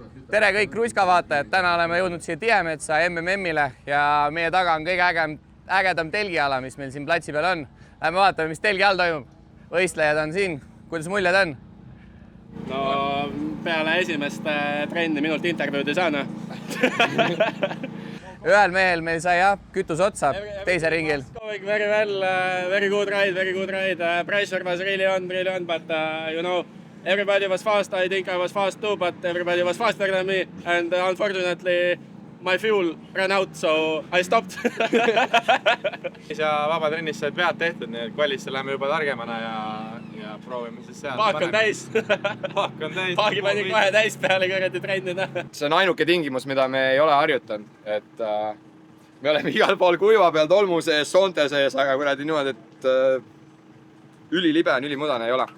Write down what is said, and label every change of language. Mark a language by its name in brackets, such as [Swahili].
[Estonian] Tere kõik Kruiska-vaatajad, täna oleme jõudnud siia Tiemetsa MMM-ile ja meie taga on kõige ägedam telgiala, mis meil siin platsi peal on. Lähme vaatame, mis telgi all toimub. Võistlejad on siin, kuidas muljed on? No peale esimest trenni minult intervjuud ei saanud. Ühel mehel meil sai kütus otsa teise ringil. [English] Very well, very good ride. Pressure was really on, but you know, everybody was fast. I think I was fast too, but everybody was faster than me. And unfortunately, my fuel ran out, so I stopped. [Estonian] Ja vabatrennis said vead tehtud, nii et kvalisse läheme juba targemana ja proovime siis seal. Paak on täis. Paagi pani kohe täis peale kõrgeti trennina. See on ainuke tingimus, mida me ei ole harjutanud. Et me oleme igal pool kuiva peal, tolmu sees, soonte sees, aga kuradi niimoodi, et ülilibe on, ülimudane ei ole.